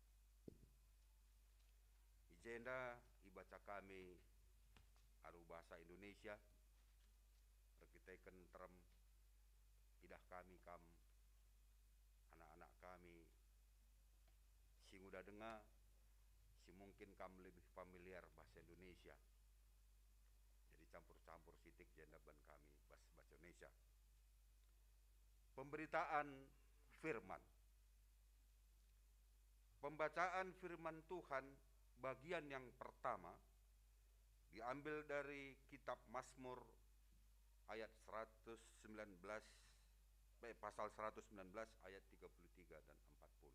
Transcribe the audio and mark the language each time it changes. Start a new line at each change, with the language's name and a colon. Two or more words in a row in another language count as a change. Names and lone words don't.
Batak Karo: Ijenda ibaca kami aru bahasa Indonesia. Rekiteken terem idah kami kam anak-anak kami si udah dengar si mungkin kam
Indonesian: lebih familiar bahasa Indonesia.
Batak Karo: Jadi campur-campur sitik jenda ban kami
Indonesian: bahasa Indonesia. Pemberitaan firman. Pembacaan firman Tuhan bagian yang pertama diambil dari kitab Mazmur ayat 119 pasal 119 ayat 33 dan 40.